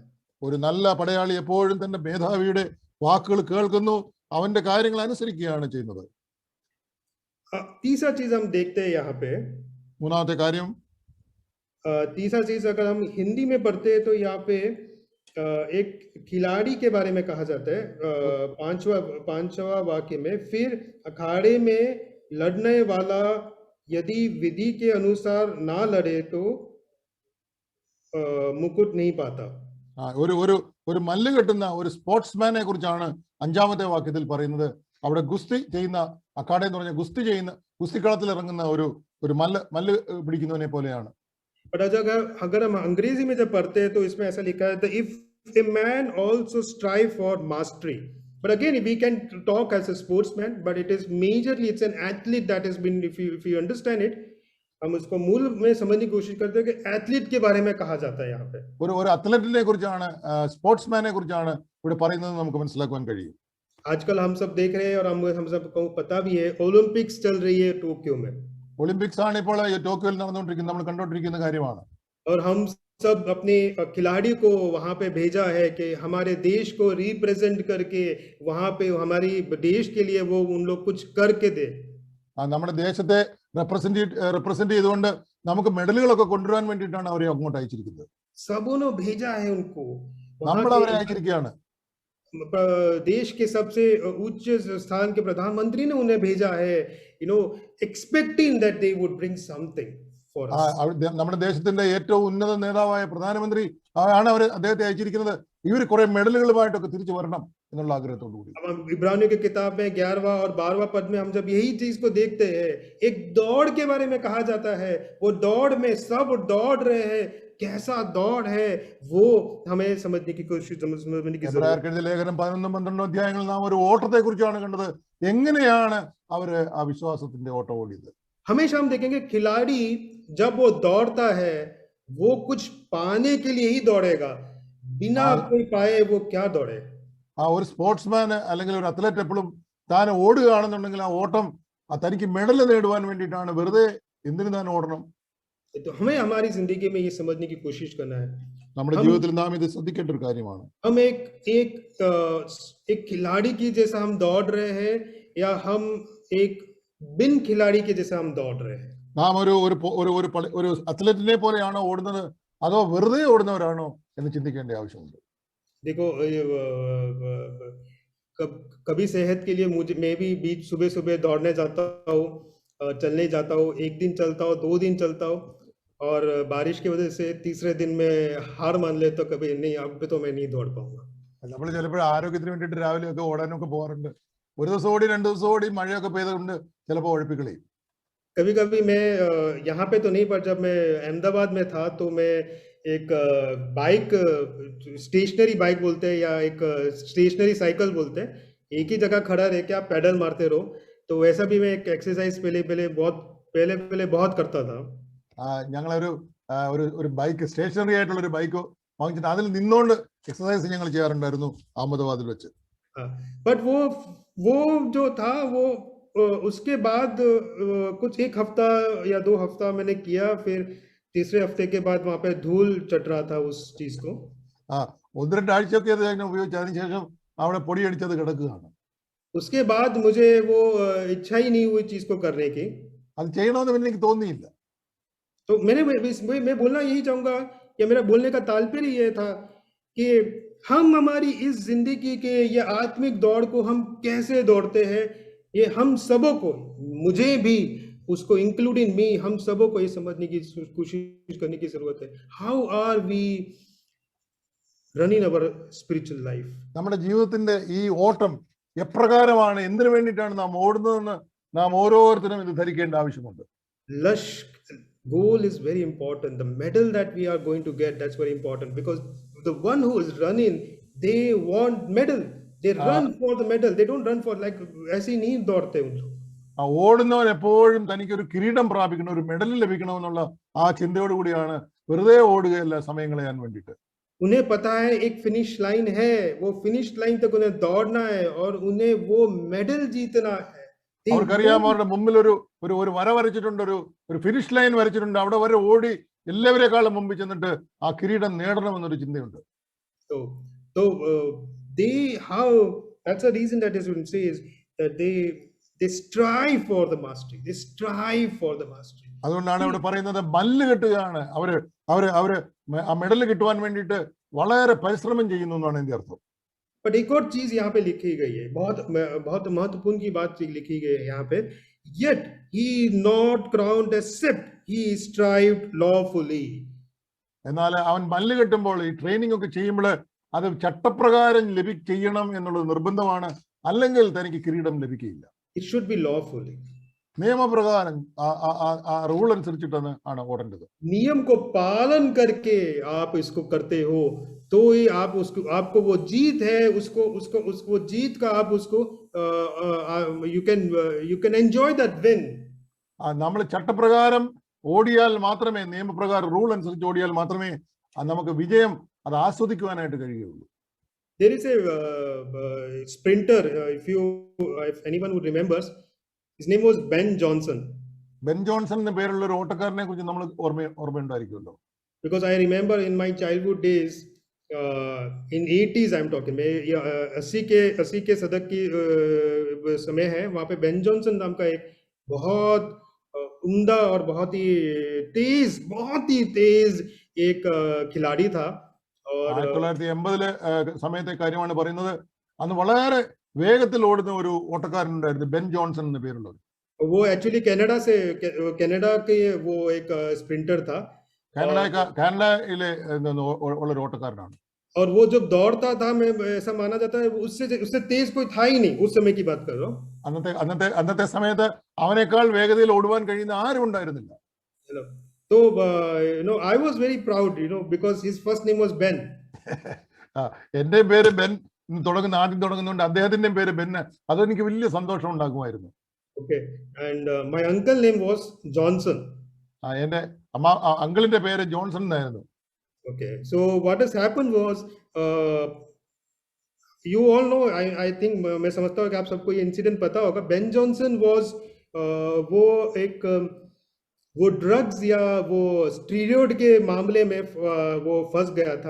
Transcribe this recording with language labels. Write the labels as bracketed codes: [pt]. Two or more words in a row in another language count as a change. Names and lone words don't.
[ml] ഒരു നല്ല പടയാളി എപ്പോഴും തന്റെ മേധാവിയുടെ വാക്കുകൾ കേൾക്കുന്നു, അവന്റെ കാര്യങ്ങൾ അനുസരിക്കുകയാണ് ചെയ്യുന്നത്. [hi] तीसरा चीज हम देखते हैं यहाँ पे. [ml] മൂന്നാമത്തെ കാര്യം, [hi] तीसरा चीज अगर हम हिंदी में पढ़ते हैं तो यहाँ पे एक खिलाड़ी के बारे में कहा जाता है. पांचवा वाक्य में, फिर अखाड़े में लड़ने वाला यदि विधि के अनुसार ना लड़े तो मुकुट नहीं पाता। [ml] ഒരു ഒരു ഒരു മല്ല് കെട്ടുന്ന ഒരു സ്പോർട്സ്മാനെ കുറിച്ചാണ് അഞ്ചാമത്തെ വാക്യത്തിൽ പറയുന്നത്. അവിടെ ഗുസ്തി ചെയ്യുന്ന, അക്കാഡ എന്ന് പറഞ്ഞ ഗുസ്തി ചെയ്യുന്ന, ഗുസ്തിക്കളത്തിൽ ഇറങ്ങുന്ന ഒരു മല്ല് പിടിക്കുന്നവനെ പോലെയാണ്. [hi] But अगर हम अंग्रेजी में जब पढ़ते हैं तो इसमें ऐसा लिखा है, [en] if a man also strive for mastery. But again, we can talk as a sportsman, but it is majorly it's an athlete that has been, if you understand it, [hi] हम उसको मूल में समझने की कोशिश करते हैं कि एथलीट के बारे में कहा जाता है यहाँ पे. [ml] ഒരു അത്ലറ്റിനെ കുറിച്ചാണ്, സ്പോർട്സ്മാനെ കുറിച്ചാണ് ഇവിടെ പറയുന്നത് നമുക്ക് മനസ്സിലാക്കാൻ കഴിയും. [hi] आजकल हम सब देख रहे हैं और हम सबको पता भी है, ओलंपिक्स चल रही है टोक्यो में. [ml] ഒളിമ്പിക്സ് ആണ് ഇപ്പോൾ ടോക്കിയോയിൽ നടന്നുകൊണ്ടിരിക്കുന്നത്, നമ്മൾ കണ്ടുകൊണ്ടിരിക്കുന്ന കാര്യമാണ്. [hi] और हम सब अपने खिलाड़ी को वहां पे भेजा है कि हमारे देश को रिप्रेजेंट करके वहां पे हमारी देश के लिए वो उन लोग कुछ करके दे. [ml] നമ്മുടെ ദേശത്തെ റെപ്രസെന്റ് ചെയ്തുകൊണ്ട് നമുക്ക് മെഡലുകളൊക്കെ കൊണ്ടുവരാൻ വേണ്ടിയിട്ടാണ് അവരെ അങ്ങോട്ട് അയച്ചിരിക്കുന്നത്. [hi] सबों भेजा है उनको, [ml] നമ്മൾ അവരെ അയച്ചിരിക്കുകയാണ്. [hi] देश के सबसे उच्च स्थान के प्रधानमंत्री ने उन्हें भेजा है, [en] expecting that they would bring something for us. [ml] നമ്മുടെ ദേശത്തിന്റെ ഏറ്റവും ഉന്നത നേതാവായ പ്രധാനമന്ത്രി ആണ് അദ്ദേഹത്തെ അയച്ചിരിക്കുന്നത്. ഇവർ കുറെ മെഡലുകളുമായിട്ടൊക്കെ തിരിച്ചു വരണം എന്നുള്ള ആഗ്രഹത്തോടു കൂടി. [hi] इब्रानियों की किताब में 11वां और 12वां पद में हम जब यही चीज को देखते हैं, एक दौड़ के बारे में कहा जाता है, वो दौड़ में सब दौड़ रहे हैं, कैसा दौड़ है वो हमें समझने की कोशिश समझने की जरूरत है. [ml] ലേഖനം 11-12 അധ്യായങ്ങളിൽ നാം ഒരു ഓട്ടത്തെ കുറിച്ചാണ് കണ്ടത്. എങ്ങനെയാണ് അവര് ആ വിശ്വാസത്തിന്റെ ഓട്ടം ഓടിയത്? [hi] हमेशा हम देखेंगे खिलाड़ी जब वो दौड़ता है वो कुछ पाने के लिए ही दौड़ेगा, बिना कोई पाए वो क्या दौड़े. [ml] ഒരു സ്പോർട്സ്മാൻ അല്ലെങ്കിൽ ഒരു അത്ലറ്റ് എപ്പോഴും താൻ ഓടുകയാണെന്നുണ്ടെങ്കിൽ ആ ഓട്ടം തനിക്ക് മെഡൽ നേടുവാൻ വേണ്ടിയിട്ടാണ്. വെറുതെ എന്തിനു താൻ ഓടണം? [hi] तो हमें हमारी जिंदगी में ये समझने की कोशिश करना है. [ml] നമ്മുടെ ജീവിതത്തിൽ നാം ഇത് ശ്രദ്ധിക്കേണ്ട ഒരു കാര്യമാണ്. [hi] हम एक खिलाड़ी की जैसा हम दौड़ रहे हैं या हम एक बिन खिलाड़ी के जैसा हम दौड़ रहे हैं. [ml] നാം ഒരു അത്ലറ്റിനെ പോലെയാണോ ഓടുന്നത്, അതോ വെറുതെ ഓടുന്നവരാണോ എന്ന് ചിന്തിക്കേണ്ട ആവശ്യമുണ്ട്. [hi] देखो कभी सेहत के लिए मैं भी बीच सुबह दौड़ने जाता हूँ, चलने जाता हूँ, एक दिन चलता हूँ, 2 दिन चलता हूँ, और बारिश की वजह से तीसरे दिन में हार मान ले तो कभी नहीं, अब तो मैं नहीं दौड़ पाऊंगा. [ml] നമ്മൾ ചിലപ്പോൾ ആരോഗ്യത്തിന് വേണ്ടിയിട്ട് രാവിലെയൊക്കെ ഓടാനൊക്കെ പോകാറുണ്ട്. ഒരു ദിവസം ഓടി, 2 ദിവസം ഓടി, മഴയൊക്കെ പെയ്തുകൊണ്ട് ചിലപ്പോൾ ഉഴപ്പിക്കളയും. [hi] कभी कभी मैं यहाँ पे तो नहीं, पर जब मैं अहमदाबाद में था तो मैं एक बाइक, [en] stationary bike [hi] बोलते हैं या एक [en] stationary cycle [hi] बोलते हैं, एक ही जगह खड़ा रह के आप पैडल मारते रहो, तो वैसा भी मैं एक एक्सरसाइज पहले बहुत करता था. [ml] ഞങ്ങളൊരു ഒരു ബൈക്ക്, സ്റ്റേഷനറി ആയിട്ടുള്ള ഒരു ബൈക്ക് വാങ്ങിച്ചിട്ട് അതിൽ നിന്നുകൊണ്ട് എക്സസൈസ് ഞങ്ങൾ ചെയ്യാറുണ്ടായിരുന്നു അഹമ്മദാബാദിൽ വെച്ച്. [hi] बट वो जो था वो उसके बाद कुछ 1 हफ्ता या 2 हफ्ता मैंने किया, फिर तीसरे हफ्ते के बाद वहां पे धूल चट रहा था उस चीज को. [ml] 1-2 ആഴ്ചയൊക്കെ അത് ഞാൻ ഉപയോഗിച്ചു. അതിനുശേഷം അവിടെ പൊടിയടിച്ചത് കിടക്കുകയാണ്. [hi] उसके बाद मुझे वो इच्छा ही नहीं हुई चीज को करने की. [ml] അത് ചെയ്യണമെന്ന് പിന്നെ എനിക്ക് തോന്നിയില്ല. [hi] तो मैं बोलना यही चाहूंगा, या मेरा बोलने का तात्पर्य ये था कि हम हमारी इस जिंदगी के ये आत्मिक दौड़ को हम कैसे दौड़ते हैं, ये हम सबों को, मुझे भी, उसको [en] including me, [hi] हम सबों को ये समझने की कोशिश करने की जरूरत है. [en] How are we running our spiritual life? [ml] നമ്മുടെ ജീവിതത്തിന്റെ ഈ ഓട്ടം എപ്രകാരമാണ്, എന്തിനു വേണ്ടിയിട്ടാണ് നാം ഓടുന്നതെന്ന് നാം ഓരോരുത്തരും ഇത് ധരിക്കേണ്ട ആവശ്യമുണ്ട്. [en] Lush goal is very important. The medal that we are going to get, that's very important, because the one who is running, they want medal. They run for the medal. They don't run for like [hi] ऐसे नहीं दौड़ते उन लोग. [ml] ഓടുന്നവൻ എപ്പോഴും തനിക്കൊരു കിരീടം പ്രാപിക്കണം, ഒരു മെഡൽ ലഭിക്കണമെന്നുള്ള ആ ചിന്തയോട് കൂടിയാണ് വെറുതെ ഓടുകയല്ല സമയം കളയാൻ വേണ്ടിയിട്ട്. [hi] उन्हें पता है एक [en] finish line [hi] है, वो [en] finish line [hi] तक उन्हें दौड़ना है और उन्हें वो मेडल जीतना है. [ml] അവർക്കറിയാം അവരുടെ മുമ്പിൽ ഒരു വര വരച്ചിട്ടുണ്ട്, ഒരു [en] finish line [ml] വരച്ചിട്ടുണ്ട്. അവിടെ വരെ ഓടി എല്ലാവരെക്കാളും മുമ്പിൽ ചെന്നിട്ട് ആ കിരീടം നേടണമെന്നൊരു ചിന്തയുണ്ട്. [en] So that's the reason that is says that they strive for the mastery. They strive for the mastery. [ml] അതുകൊണ്ടാണ് ഇവിടെ പറയുന്നത് മല്ല് കെട്ടുകയാണ്. അവര് ആ മെഡൽ കിട്ടുവാൻ വേണ്ടിയിട്ട് വളരെ പരിശ്രമം ചെയ്യുന്നു എന്നാണ് എന്റെ അർത്ഥം. [hi] बट एक और चीज यहाँ पे लिखी गई है, बहुत महत्वपूर्ण की बात लिखी गई है यहाँ पे. [en] Yet he not crowned except he strived lawfully. [ml] എന്നാൽ അവൻ മല്ല് കെട്ടുമ്പോൾ ഈ ട്രെയിനിങ് ഒക്കെ ചെയ്യുമ്പോൾ അത് ചട്ടപ്രകാരം ചെയ്യണം എന്നുള്ളത് നിർബന്ധമാണ്, അല്ലെങ്കിൽ തനിക്ക് കിരീടം ലഭിക്കുകയില്ല. [en] It should be lawfully. [ml] നിയമപ്രകാരം ആ റൂൾ അനുസരിച്ചിട്ടാണ് ഓടേണ്ടത്. [hi] नियम को पालन करके आप इसको करते हो तो ही आप उसको आपको वो जीत है, उसको जीत का आप उसको [en] you can enjoy that win. [ml] നമ്മൾ ചട്ടപ്രകാരം ഓടിയാൽ മാത്രമേ, നിയമപ്രകാരം റൂൾ അനുസരിച്ച് ഓടിയാൽ മാത്രമേ നമുക്ക് വിജയം അത് ആസ്വദിക്കുവാനായിട്ട് കഴിയുള്ളൂ. [en] There is a sprinter, if anyone who remembers, his name was Ben Johnson. [ml] ബെൻ ജോൺസൺ എന്ന പേരുള്ള ഒരു ഓട്ടക്കാരനെ കുറിച്ച് നമ്മൾ ഓർമ്മയുണ്ടായിരിക്കുമല്ലോ. [en] Because I remember in my childhood days, in 80s I'm talking, [hi] 80 के सदक की समय है, वहाँ पे बेन जॉनसन नाम का एक बहुत उम्दा और बहुत ही तेज एक खिलाड़ी था. और [ml] 1980 സമയത്തെ കാര്യമാണ് പറയുന്നത്. അന്ന് വളരെ വേഗത്തിൽ ഓടുന്ന ഒരു ഓട്ടക്കാരനുണ്ടായിരുന്നു, ബെൻ ജോൺസൺ എന്ന പേരുള്ളത്. [hi] वो एक्चुअली कनाडा के वो एक स्प्रिंटर था. [ml] കാനഡയിലെ ഉള്ള ഓട്ടക്കാരനാണ്. [hi] और वो जब दौड़ता था, मैं ऐसा माना जाता है उससे तेज कोई था ही नहीं, उस समय की बात कर रहा हूँ. [ml] അന്നത്തെ സമയത്ത് അവനേക്കാൾ വേഗതയിൽ ഓടുവാൻ കഴിയുന്ന ആരും ഉണ്ടായിരുന്നില്ല. [en] So I was very proud, because his first name was Ben. [ml] എന്റെ പേര് ബെൻ ആദ്യം തുടങ്ങുന്നുണ്ട്, അദ്ദേഹത്തിന്റെ പേര് ബെൻ. അതെനിക്ക് വലിയ സന്തോഷം ഉണ്ടാക്കുമായിരുന്നു. [en] Okay, and my uncle name was Johnson. [ml] എന്റെ അങ്കിളിന്റെ പേര് ജോൺസൺ എന്നായിരുന്നു. [en] Okay, so what has happened was, you all know, I think [hi] मैं समझता हूँ कि आप सबको ये इंसिडेंट पता होगा. बेन जॉनसन was वो ड्रग्स या वो स्टीरॉयड के मामले में वो फंस गया था.